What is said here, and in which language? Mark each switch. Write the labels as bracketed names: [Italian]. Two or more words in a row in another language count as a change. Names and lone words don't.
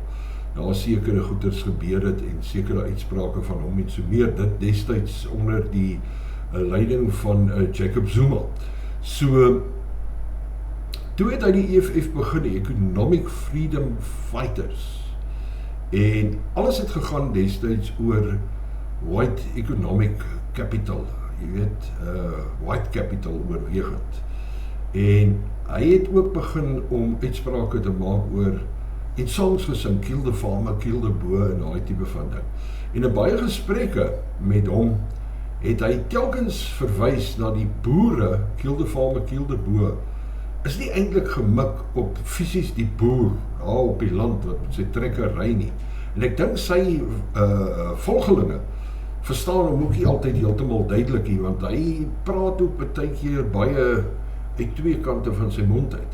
[Afrikaans] Daar sekere goeders gebeur het en sekere uitsprake van hom en so meer, dit destyds onder die leiding van Jacob Zuma. So, toe het hy die EFF begin, die Economic Freedom Fighters. En alles het gegaan destyds oor [English] white economic capital, [Afrikaans] jy weet, [English] white capital [Afrikaans] oorwegend. En hy het ook begin om uitsprake te maak oor, en songs gesing, [English] kill the farmer, kill the boer, [Afrikaans] en daai tipe van ding. En in baie gesprekke met hom, het hy telkens verwys na die boere, [English] kill the farmer, kill the boer, [Afrikaans] is nie eintlik gemik op fisies die boer, op die land, wat met sy trekkerry nie. En ek dink sy volgelinge verstaan hom ook nie altyd heeltemal duidelik nie, want hy praat ook partykeer baie uit twee kante van sy mond uit.